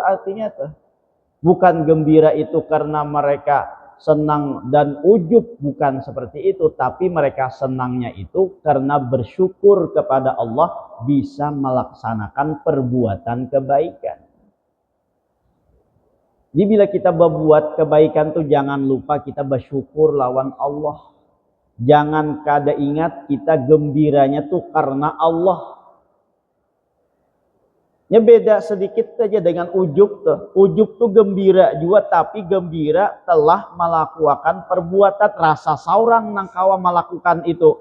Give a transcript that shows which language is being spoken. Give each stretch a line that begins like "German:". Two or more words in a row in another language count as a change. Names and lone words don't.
Indonesian: Artinya tuh, bukan gembira itu karena mereka senang dan ujub, bukan seperti itu, tapi mereka senangnya itu karena bersyukur kepada Allah bisa melaksanakan perbuatan kebaikan. Jadi bila kita berbuat kebaikan tuh jangan lupa kita bersyukur lawan Allah. Jangan kada ingat kita gembiranya tuh karena Allah. Ya beda sedikit saja dengan ujub tuh. Ujub tuh gembira juga, tapi gembira telah melakukan perbuatan, rasa
Banjar: saurang nang kawa
Indonesian: melakukan itu.